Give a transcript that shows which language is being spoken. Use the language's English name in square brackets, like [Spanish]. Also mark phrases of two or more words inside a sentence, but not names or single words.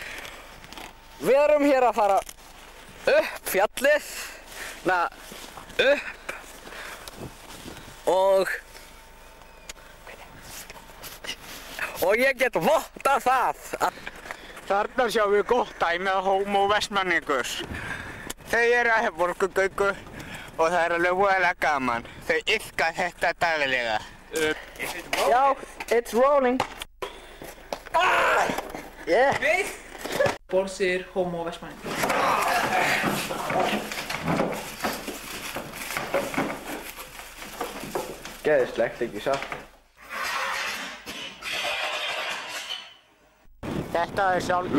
[Icelandic] Við erum hér að fara upp fjallið, upp og ég get vottað það. Þarna sjáum við gott dæmi af Homo Vestmanningus. Þau eru að Borgugöngu og það er alveg voðalega gaman. Þau iðka þetta daglega. Já, [English] it's rolling. Yeah. [Icelandic] Borsir Homo Vestmanningus. Geðislegt, ekki satt? Þetta er sjálf...